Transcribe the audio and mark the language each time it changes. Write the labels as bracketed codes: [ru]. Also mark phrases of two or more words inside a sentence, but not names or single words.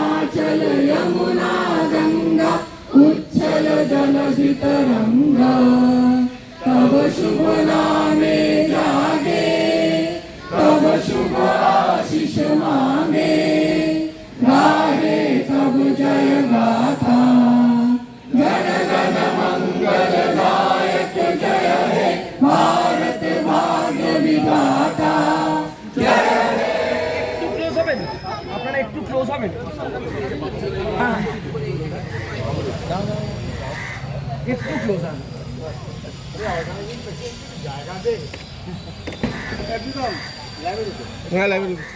[bn] হিমাচল যমুনা গঙ্গা উচ্ছল জলধিতরঙ্গ তব শুভ নামে জাগে তব শুভ আশিস মাগে গাহে তব জয় গাথা গণ গণ মঙ্গল দায়ক জয় হে ভারত ভাগ্য বিধাতা জয় ক্লোজ হবেন আপনারা একটু ক্লোজ হবেন হ্যাঁ একটু ক্লোজ হবেন হ্যাঁ লাইব্রেরি